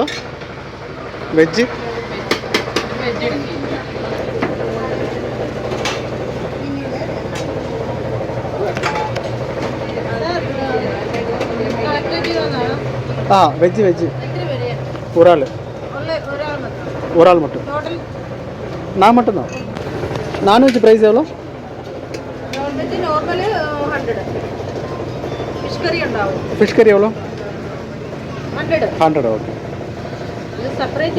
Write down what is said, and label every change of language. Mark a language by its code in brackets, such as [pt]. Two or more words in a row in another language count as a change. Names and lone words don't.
[ta] வெஜ்ஜு வெஜ்ஜு ஒரு ஆள் மட்டும். நான் மட்டும்தான். [en] non-veg price [ta] எவ்வளோ? [ml] ഫിഷ് കറി ഉണ്ടാവും. [ta] ஃபிஷ் கறி எவ்வளோ? 100. 100 ஓகே. [ml] ഇത് സെപ്പറേറ്റ്.